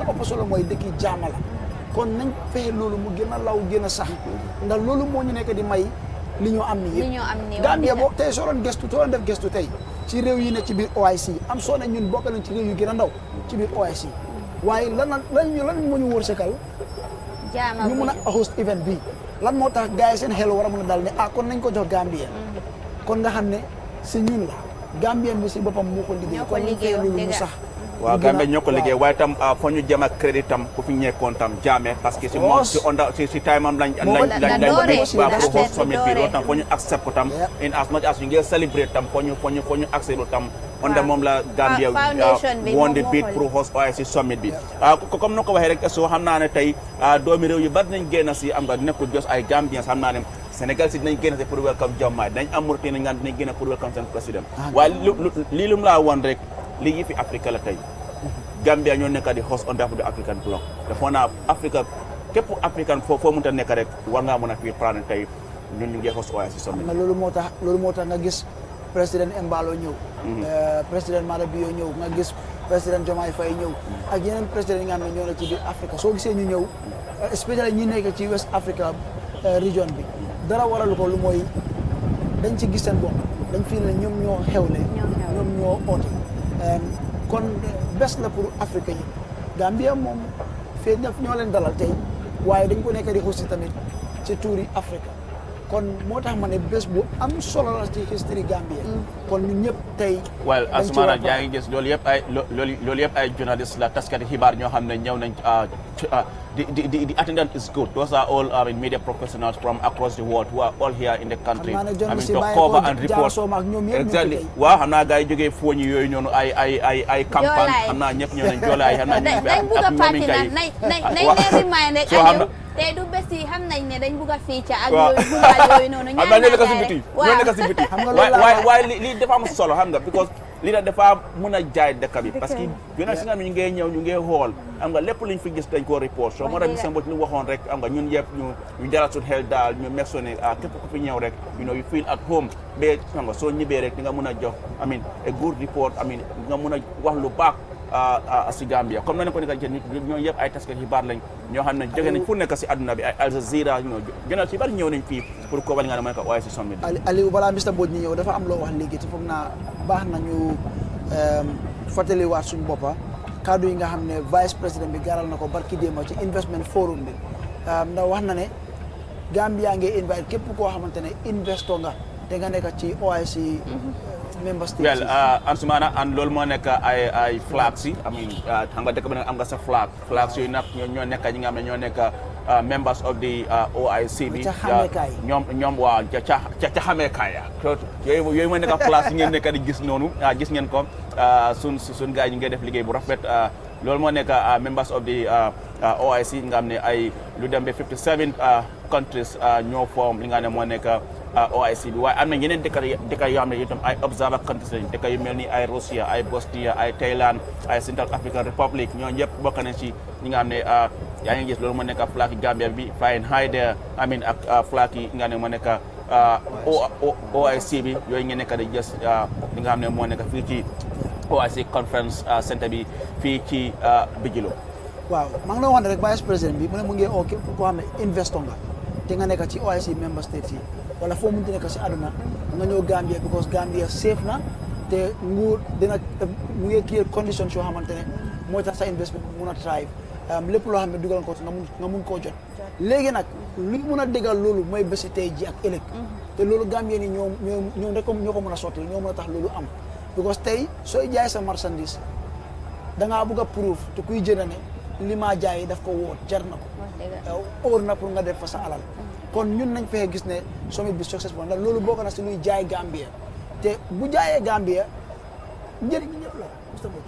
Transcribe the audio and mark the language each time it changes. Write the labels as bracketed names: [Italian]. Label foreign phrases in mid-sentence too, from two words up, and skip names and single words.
[Wolof] a ëpp solo mooy dëkki jàmm la kon nañ fexe loolu mu gën a law gën a sax ndax loolu moo ñu nekk di may li ñu am ni yëpp Gambia boo tey soo doon def gestu tey ci réew yi ne ci biir OIC am soo ne ñun bokk nañ ci réew yu gën a ndaw ci biir OIC waaye lan moo ñu wërsëgal ñu mun a host event bi lan moo tax gars yi seen xel war a mën a dal ne kon nañ ko jox Gambia kon nga xam ne si ñun la Gambien bi si boppam moo ko liggéey kon ñu fee loolu mu sax waaw Gambia ñoo ko liggéey waaye tam foo ñu jëm ak crédit tam ku fi ñekkoon tam jaame [French] parce que [Wolof] si moom si time am lañ pour [English] host summit [Wolof] bi loolu tam foo ñu accept ko tam [English] in as much as [Wolof] ñu ngi celebrate tam foo ñu accept tam onda moom la Gambia [English] won the bid [Wolof] pour host OIC summit bi comme no ko waxee rek soo xam naa ne tey doomi réew yu bari nañ génn si am nga nekkul jos ay Gambiens xam naa ne Sénégal si dinañ génn si pour welcome Diomaye dinañ am Mauritanie nga dinañ génn pour welcome seen président waaye lii lu mu laa woon rek lii yi fi Afrique la tey Gambia ñoo nekk di host [English] on behalf of the African bloc [Wolof] dafa naa Afrique képp African foo mënta nekk rek war ngaa mën a fii prendre tey ñun ñu ngi host OIC summit loolu moo tax nga gis président Embalo ñëw président Mada Bio ñëw nga gis président Diomaye Faye ñëw ak yeneen président yi nga xam ne ñoo ne ci biir Afrique soo gisee ñu ñëw especially ñi nekk ci West Africa region bi dara waralu ko lu mooy dañ ci gis seen bopp dañ fi ne ñoom ñoo xewle ñoom ñoo oote kon bés la pour Afrique yi Gambia moom fee ñoo leen dalal tey waaye dañ ko nekk di hosti tamit ci tuuri Afrique kon moo tax ma ne bés bu am solo la ci history Gambia kon ñun ñëpp tey well Asumana yaa ngi gis loolu yëpp ay journaliste la taskati xibaar ñoo xam ne ñëw nañ [English] the attendance is good. Those are all media professionals from across the world who are all here in the country. I mean, to cover and report. Exactly. [Wolof] Waaw xam naa gars yi jógee fooñi yooyu noonu ay campagne xam naa ñëpp ñëw nañ joolaay xam naa ñu dañ bugg a parti nag nañ remind rek Aliou tey du bés yi xam nañ ne dañ bugg a fii ca ak yooyu noonu ñoo nekk si biti ñoo nekk si biti waaye lii dafa am solo xam nga because lii nag dafa mën a jaay dëkk bi parce que yéen si nga xam ne ñu ngee ñëw ñu ngee xool xam nga lépp luñ fi gis dañ koo report so moo tax bi sambot li waxoon rek xam nga ñun yëpp ñu jaral suñu xel daal ñu meg so ne képp ku fi ñëw rek [English] you feel at home [Wolof] ba xam nga soo ñibbee rek di nga mën a jox I mean [English] a good report [Wolof] I mean nga mën a wax lu baax si Gambia comme na ko nekk ñoo yëpp ay taskat xibaar lañ ñoo xam ne jóge nañ fu nekk si àdduna bi ay Al Jazeera journal si bari ñëw nañ fii pour ko wal nga ne mooy ko waaye si sommet bi Aliou balaa Mr Mbodj ñi ñëw dafa am loo wax léegi te foog naa baax nañu fàttaliwaat suñu boppa kaddu yi nga xam ne vice président bi garal na ko barki démb ci [English] investment forum [Wolof] bi ndax wax na ne Gambia ngi invite képp koo xamante ne investor nga te nga nekk ci [English] OIC member states. [Wolof] Well, Ansumana and loolu moo nekk ay flags yi I mean xam nga dëkk bi nag am nga sa flags yooyu nag ñoo nekk ñi nga xam ne ñoo nekk [English] members of the OIC [Wolof] bi ñoom waa ca xameekaay ya yooyu mooy nekk flags yi ngeen nekk di gis noonu gis ngeen ko sun gars yi ñu ngi def liggéey bu rafet loolu moo nekk [English] members of the OIC [Wolof] nga xam ne ay lu dem ba 57 countries ñoo form li nga xam ne moo nekk OIC bi waaye am na yeneen dëkk yoo xam ne itam ay [English] observer countries [Wolof] lañ dëkk yu mel ni ay Russia ay Bosnia ay Thailand ay Central African Republic ñoo ñëpp bokk nañ ci ñi nga xam ne yaa ngi gis loolu moo nekk flag yi Gambia bi [English] flying high there I mean [Wolof] ak flag yi nga xam ne moo nekk OIC bi yooyu ngeen nekk di gis li nga xam ne moo nekk fii ci OIC conference centre bi fii ci Bijilo. waaw maa ngi la wax rek vice président bi mu ne mu ngi oo képp koo xam ne investor nga te nga nekk ci [English] OIC member states [Wolof] yi wala foo munti nekk si àdduna nga ñëw Gambia because Gambia safe na te nguur mu ngi créer conditions yoo xamante ne mooy tax sa investment mun a thrive lépp loo xam ne dugal ko nga mun koo jot léegi nag lu mun a déggal loolu mooy bési tey ji ak ëllëg te loolu Gambia ni ñoom rek ñoo ko mën a sotti ñoo mën a tax loolu am because tey sooy jaay sa marchandise dangaa bëgg a proof te kuy jënd ne li maa jaay daf ko wóor jar na ko óor na pour nga def fa sa alal kon ñun nañ fexe gis ne summit bi successful ndax loolu bokk na si luy jaay Gambia te bu jaayee Gambia njëriñ ñëpp la Mr Mbodj.